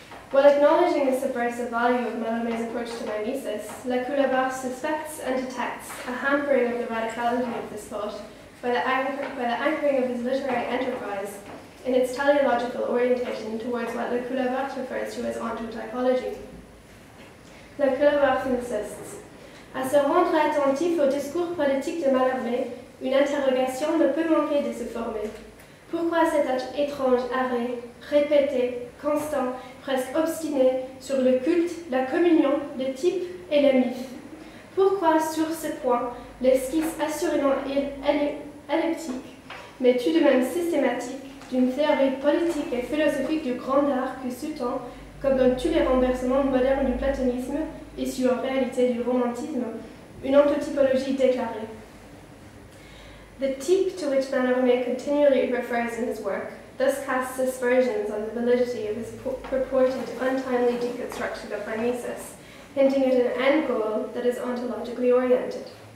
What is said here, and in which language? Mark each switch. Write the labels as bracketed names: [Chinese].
[English] While acknowledging the subversive value of Mallarmé's approach to mimesis, Lacoue-Labarthe suspects and detects a hampering of the radicality of this thought by the anchoring of his literary enterprise in its teleological orientation towards what Lacoue-Labarthe refers to as ontotypology. Lacoue-Labarthe insists, [French] à se rendre attentif au discours politique de Mallarmé, une interrogation ne peut manquer de se former. Pourquoi cet étrange arrêt, répété, constant, presque obstiné, sur le culte, la communion, le type et le mythe? Pourquoi, sur ce point, l'esquisse assurément elliptique, mais tout de même systématique, d'une théorie politique et philosophique du grand art qui sous-tend, comme dans tous les renversements modernes du platonisme, issus en réalité du romantisme, une ontotypologie déclarée. [English] The type to which Mallarmé continually refers in his work thus casts aspersions on the validity of his purported untimely deconstruction of mimesis, hinting at an end goal that is ontologically oriented.